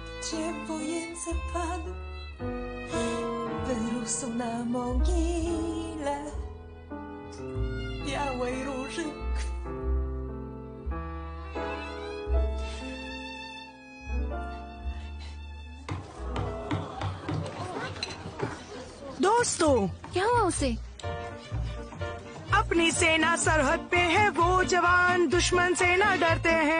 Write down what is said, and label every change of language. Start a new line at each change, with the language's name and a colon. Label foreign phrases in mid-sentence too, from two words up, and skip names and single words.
Polish: się wojence padł, wyrósł na mogile białej róży krw.
Hindi: दोस्तों, क्या हुआ उसे? अपनी सेना सरहद पे है, वो जवान दुश्मन से ना डरते हैं।